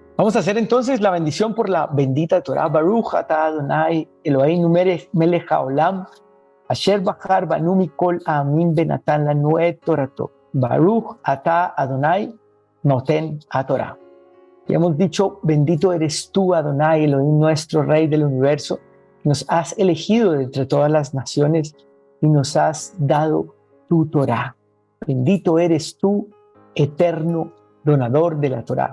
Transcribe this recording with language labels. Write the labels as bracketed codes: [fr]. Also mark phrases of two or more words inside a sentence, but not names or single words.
[es] Vamos a hacer entonces la bendición por la bendita Torah. [he] ברוך אתה אדוני אלוהינו מלך העולם אשר בחר בנו מכל העמים ונתן לנו את תורתו. ברוך אתה אדוני נותן התורה. [es] Y hemos dicho, bendito eres tú, Adonai Elohim, nuestro Rey del universo. Nos has elegido de entre todas las naciones y nos has dado tu Torah. Bendito eres tú, eterno donador de la Torah.